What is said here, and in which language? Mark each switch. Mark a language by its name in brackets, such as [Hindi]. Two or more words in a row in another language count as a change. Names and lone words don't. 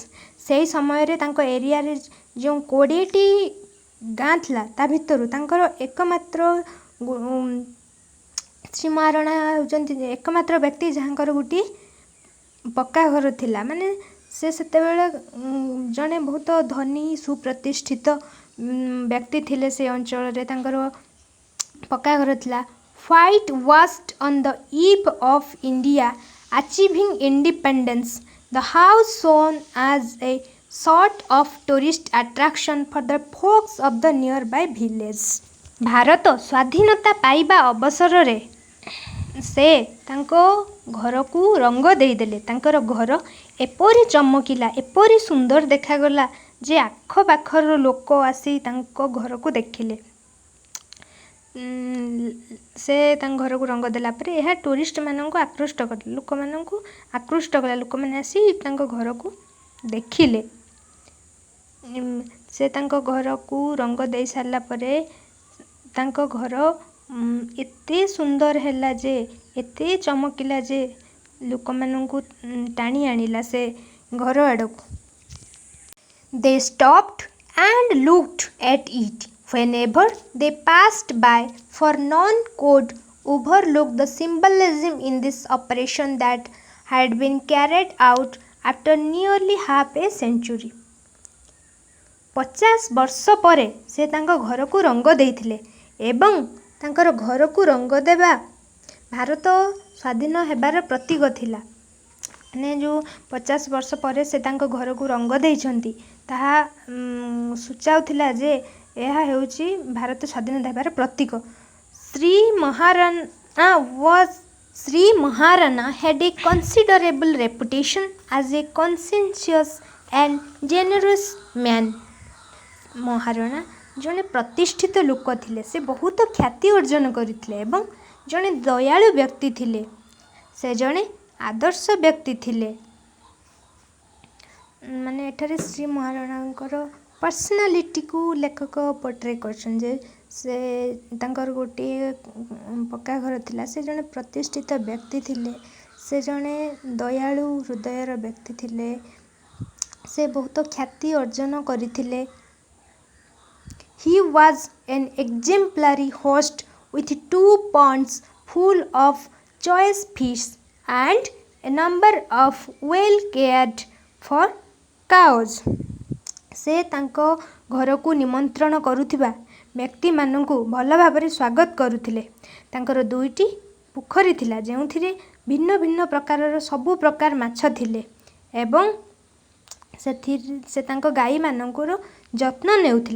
[Odia] ସେହି ସମୟରେ ତାଙ୍କ ଏରିଆରେ ଯେଉଁ 20ଟି ଗାଁ ଥିଲା ତା ଭିତରୁ ତାଙ୍କର ଏକମାତ୍ର ଶ୍ରୀ ମହାରଣା ହେଉଛନ୍ତି ଏକମାତ୍ର ବ୍ୟକ୍ତି ଯାହାଙ୍କର ଗୋଟିଏ ପକ୍କା ଘର ଥିଲା। ମାନେ ସେ ସେତେବେଳେ ଜଣେ ବହୁତ ଧନୀ ସୁପ୍ରତିଷ୍ଠିତ ବ୍ୟକ୍ତି ଥିଲେ। ସେ ଅଞ୍ଚଳରେ ତାଙ୍କର ପକ୍କା ଘର ଥିଲା। [English] whitewashed on the eve of India achieving independence, the house shown as a sort of tourist attraction for the folks of the nearby village. [Odia] ଭାରତ ସ୍ୱାଧୀନତା ପାଇବା ଅବସରରେ ସେ ତାଙ୍କ ଘରକୁ ରଙ୍ଗ ଦେଇଦେଲେ। ତାଙ୍କର ଘର ଏପରି ଚମକିଲା, ଏପରି ସୁନ୍ଦର ଦେଖାଗଲା ଯେ ଆଖପାଖର ଲୋକ ଆସି ତାଙ୍କ ଘରକୁ ଦେଖିଲେ। ସେ ତାଙ୍କ ଘରକୁ ରଙ୍ଗ ଦେଲା ପରେ ଏହା ଟୁରିଷ୍ଟମାନଙ୍କୁ ଆକୃଷ୍ଟ କଲା, ଲୋକମାନଙ୍କୁ ଆକୃଷ୍ଟ କଲା। ଲୋକମାନେ ଆସି ତାଙ୍କ ଘରକୁ ଦେଖିଲେ। ସେ ତାଙ୍କ ଘରକୁ ରଙ୍ଗ ଦେଇ ସାରିଲା ପରେ ତାଙ୍କ ଘର ଏତେ ସୁନ୍ଦର ହେଲା ଯେ ଏତେ ଚମକିଲା ଯେ ଲୋକମାନଙ୍କୁ ଟାଣି ଆଣିଲା ସେ ଘର ଆଡ଼କୁ। [English] They stopped and looked at it whenever they passed by, for none could overlook the symbolism in this operation that had been carried out after nearly half a century. [Odia] 50 ବର୍ଷ ପରେ ସେ ତାଙ୍କ ଘରକୁ ରଙ୍ଗ ଦେଇଥିଲେ ଏବଂ ତାଙ୍କର ଘରକୁ ରଙ୍ଗ ଦେବା ଭାରତ ସ୍ୱାଧୀନ ହେବାର ପ୍ରତୀକ ଥିଲା। ମାନେ ଯେଉଁ 50 ବର୍ଷ ପରେ ସେ ତାଙ୍କ ଘରକୁ ରଙ୍ଗ ଦେଇଛନ୍ତି ତାହା ସୂଚାଉଥିଲା ଯେ ଏହା ହେଉଛି ଭାରତ ସ୍ୱାଧୀନତା ହେବାର ପ୍ରତୀକ। [English] Sri Maharana had a considerable reputation as a conscientious and generous man. [Odia] ମହାରଣା ଜଣେ ପ୍ରତିଷ୍ଠିତ ଲୋକ ଥିଲେ। ସେ ବହୁତ ଖ୍ୟାତି ଅର୍ଜନ କରିଥିଲେ ଏବଂ ଜଣେ ଦୟାଳୁ ବ୍ୟକ୍ତି ଥିଲେ। ସେ ଜଣେ ଆଦର୍ଶ ବ୍ୟକ୍ତି ଥିଲେ। ମାନେ ଏଠାରେ ଶ୍ରୀ ମହାରଣାଙ୍କର ପର୍ସନାଲିଟିକୁ ଲେଖକ ପୋର୍ଟ୍ରେ କରିଛନ୍ତି ଯେ ସେ ତାଙ୍କର ଗୋଟିଏ ପକ୍କା ଘର ଥିଲା। ସେ ଜଣେ ପ୍ରତିଷ୍ଠିତ ବ୍ୟକ୍ତି ଥିଲେ। ସେ ଜଣେ ଦୟାଳୁ ହୃଦୟର ବ୍ୟକ୍ତି ଥିଲେ। ସେ ବହୁତ ଖ୍ୟାତି ଅର୍ଜନ କରିଥିଲେ। [English] He was an exemplary host with 2 ponds full of choice fish and a number of well cared for cows. [Odia] ସେ ତାଙ୍କ ଘରକୁ ନିମନ୍ତ୍ରଣ କରୁଥିବା ବ୍ୟକ୍ତିମାନଙ୍କୁ ଭଲ ଭାବରେ ସ୍ୱାଗତ କରୁଥିଲେ। ତାଙ୍କର 2ଟି ପୋଖରୀ ଥିଲା ଯେଉଁଥିରେ ଭିନ୍ନ ଭିନ୍ନ ପ୍ରକାରର ସବୁ ପ୍ରକାର ମାଛ ଥିଲେ ଏବଂ ସେ ତାଙ୍କ ଗାଈମାନଙ୍କର ଯତ୍ନ ନେଉଥିଲେ।